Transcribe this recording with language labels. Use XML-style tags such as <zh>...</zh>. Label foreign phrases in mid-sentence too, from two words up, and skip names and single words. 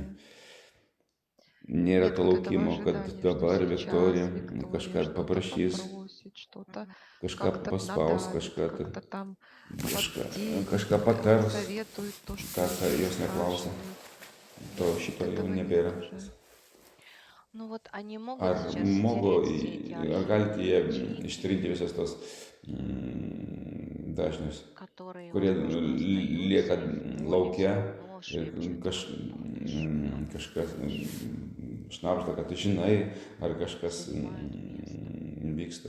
<lt>Nėra to laukimo, kad dabar Viktorija kažką paprašys, kažką paspaus, kažką patars, ką jos neklausia. To šito jau nebėra.</lt> <ru>Ну вот они могут</ru> <lt>Ar</lt> <ru>сейчас</ru> <lt>galite jie ištrinti visas tos dažnius, kurie lieka laukia ir kažkas šnabžda, kad tu žinai, ar kažkas vyksta.</lt>